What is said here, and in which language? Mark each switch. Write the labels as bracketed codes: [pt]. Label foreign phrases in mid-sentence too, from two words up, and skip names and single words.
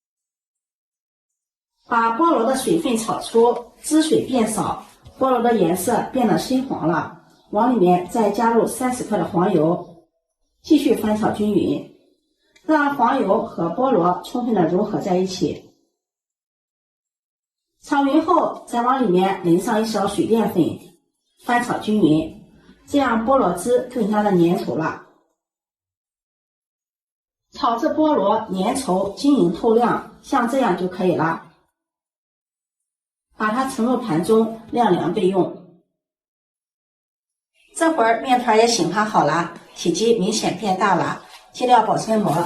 [zh] 把菠蘿的水分炒出，汁水變少，菠蘿的顏色變得深黃了，往裡面再加入30克的黃油，繼續翻炒均勻，讓黃油和菠蘿充分的融合在一起。炒勻後，再往裡面淋上1勺水澱粉，翻炒均勻，這樣菠蘿汁更加的粘稠了。炒至菠蘿粘稠、晶瑩透亮，像這樣就可以了。把它盛入盤中晾凉備用。這會兒面團也醒發好了，體積明顯變大了，揭掉保鮮膜。